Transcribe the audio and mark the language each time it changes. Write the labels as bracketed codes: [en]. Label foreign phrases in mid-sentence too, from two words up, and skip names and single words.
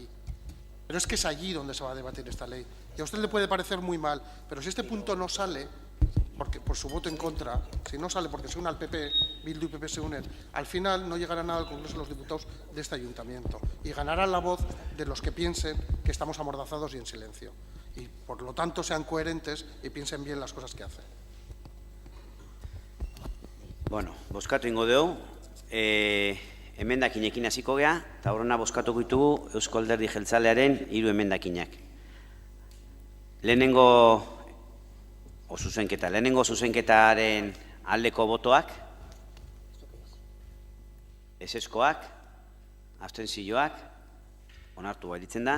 [es] Pero es que es allí donde se va a debatir esta ley. Y a usted le puede parecer muy mal, pero si este punto no sale, porque por su voto en contra, si no sale porque se une al PP, Bildu y PP se unen, al final no llegará nada al Congreso de los Diputados de este ayuntamiento y ganará la voz de los que piensen que estamos amordazados y en silencio. Y, por lo tanto, sean coherentes y piensen bien las cosas que hacen. [eu] Bueno, bozkatu ingo dugu, emendakinekin hasiko gea, eta horrena bozkatuko ditugu Eusko Alderdi Jeltzalearen 3 emendakinak. Lehenengo zuzenketaren aldeko botoak, ezezkoak, abstentzioak, onartu gelditzen da.